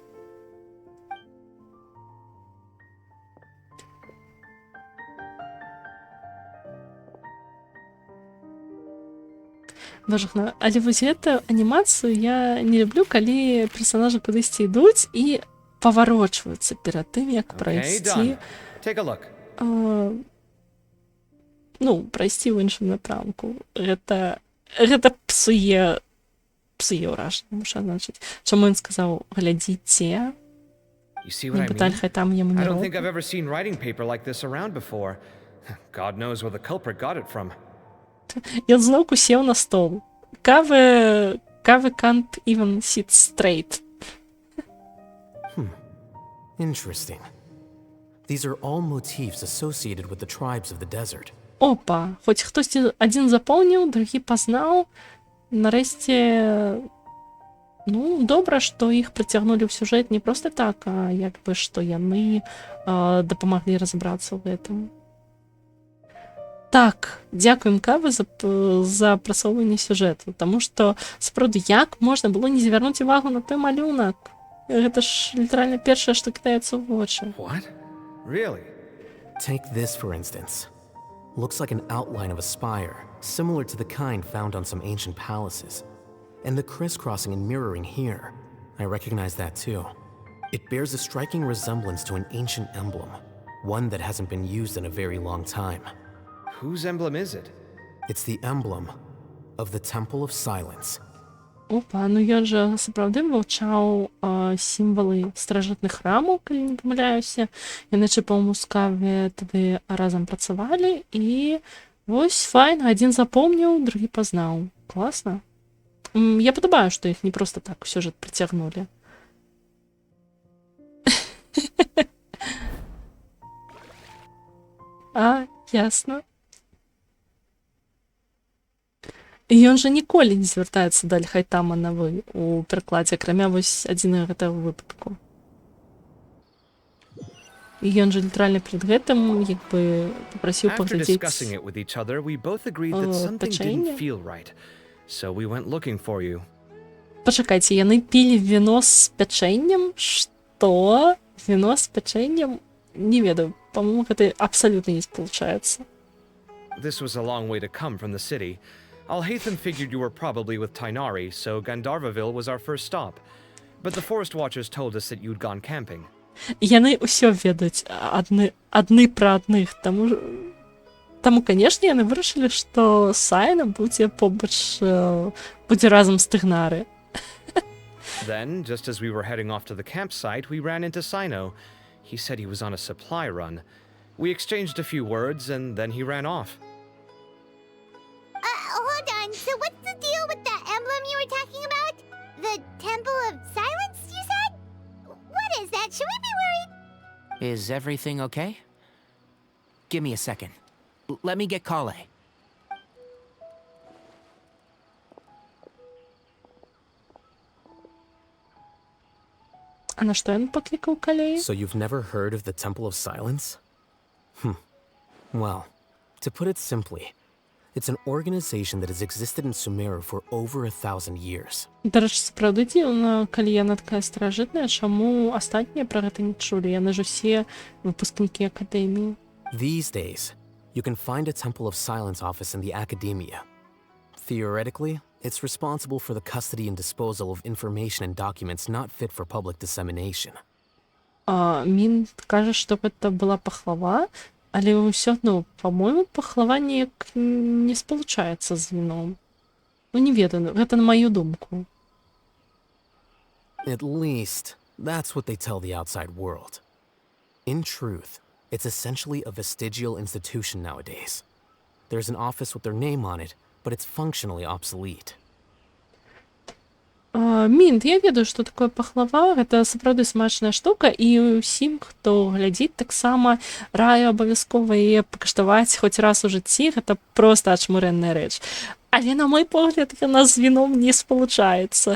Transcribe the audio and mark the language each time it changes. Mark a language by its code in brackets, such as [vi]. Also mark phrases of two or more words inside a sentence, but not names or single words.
[be] Божахна, але вось гэту анімацыю я не люблю, калі персонажы кудысьці ідуць і паварочваюцца перад тым, як прайсці. [en] Take a look. [be] Ну, прайсці ў іншым напрамку. Гэта псуе ўражанне, мушу адзначыць. Чаму ён сказаў глядзіце? Нібыта Альха там яму не [en] I don't think [be] робіць. [en] I've ever seen writing paper like this around before. God knows where the culprit got it from. [be] Ён зноўку сеў на стол. Кавы [en] can't even sit straight. Interesting. These are all motifs associated with the tribes of the desert. [be] Опа, хоць хтосьці адзін запомніў, другі пазнаў. Нарэшце, ну, добра, што іх прыцягнулі ў сюжэт не проста так, а як бы што яны дапамаглі разабрацца ў гэтым. Так, дзякуем Кавы за прасоўванне сюжэту, таму што, сапраўды, як можна было не звярнуць увагу на той малюнак? Гэта ж літаральна першае, што кідаецца ў вочы. [en] What? Really? Take this, for instance. Looks like an outline of a spire, similar to the kind found on some ancient palaces. And the crisscrossing and mirroring here, I recognize that too. It bears a striking resemblance to an ancient emblem, one that hasn't been used in a very long time. Whose emblem is it? It's the emblem of the Temple of Silence. [be] Опа, ну ён жа сапраўды вывучаў сімвалы старажытных храмаў, калі не памыляюся. Яны, па-мойму, з Каве тады разам працавалі, і вось файна, адзін запомніў, другі пазнаў. Класна. Я падабаю, што іх не проста так у сюжэт прыцягнулі. А, ясна. І ён жа ніколі не звяртаецца да Аль-Хайтама на «вы» у перакладзе, акрамя вось адзінага гэтага выпадку. І ён жа літаральна перад гэтым як бы папрасіў [en] After [be] паглядзець [en] discussing it with each other, we both agreed that something [be] печенье. [en] didn't feel right. So we went looking for you. [be] Пачакайце, яны пілі віно з пячэннем? Што? Віно з пячэннем? Не ведаю, па-моему, гэта абсалютна не спалучаецца. [en] This was a long way to come from the city. Alhaitham figured you were probably with Tainari, so Gandharvaville was our first stop. But the Forest Watchers told us that you'd gone camping. [be] Яны ўсё ведаюць адны пра адных, таму, канешне, яны вырашылі, што Сайна будзе побач, будзе разам з Тыгнары. [en] Then, just as we were heading off to the campsite, we ran into Sino. He said he was on a supply run. We exchanged a few words, and then he ran off. Hold on. So what's the deal with that emblem you were talking about? The Temple of Silence, you said? What is that? Should we be worried? Is everything okay? Give me a second. Let me get Kale. [be] А на што ён паклікаў Калеі? [en] So you've never heard of the Temple of Silence? Well, to put it simply, it's an organization that has existed in Sumeru for over 1,000 years. [be] Дарэчы, сапраўды дзіўна, калі яна такая старажытная, чаму астатнія пра гэта не чулі? Яны ж усе выпускнікі акадэміі. [en] These days, you can find a Temple of Silence office in the Academia. Theoretically, it's responsible for the custody and disposal of information and documents not fit for public dissemination. [be] Мін кажа, што гэта была пахлава, але ўсё адно, па-мойму, пахлава неяк не спалучаецца з віном. Ну, не ведаю, гэта на маю думку. [en] At least, that's what they tell the outside world. In truth, it's essentially a vestigial institution nowadays. There's an office with their name on it, but it's functionally obsolete. [be] Мінт, я ведаю, што такое пахлава, гэта сапраўды смачная штука, і ўсім, хто глядзіць, таксама раю абавязкова яе пакаштаваць хоць раз у жыцці, гэта проста ачмурэнная рэч. Але, на мой погляд, яна з віном не спалучаецца.